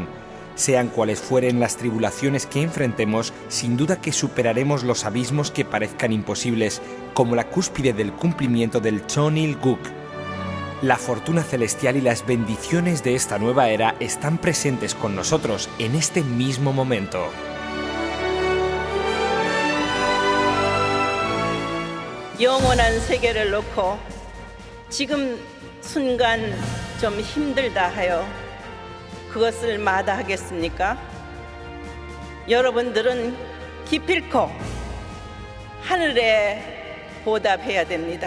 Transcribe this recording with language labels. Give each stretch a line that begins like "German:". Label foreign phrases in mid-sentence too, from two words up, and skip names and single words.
Spanish: Sean cuales fueren las tribulaciones que enfrentemos, sin duda que superaremos los abismos que parezcan imposibles, como la cúspide del cumplimiento del Chonil Guk. La fortuna celestial y las bendiciones de esta nueva era están presentes con nosotros en este mismo momento.
Korean: 영원한 세계를 놓고 지금 순간 좀 힘들다 하여 그것을 마다하겠습니까? 여러분들은 기필코 하늘에 보답해야 됩니다.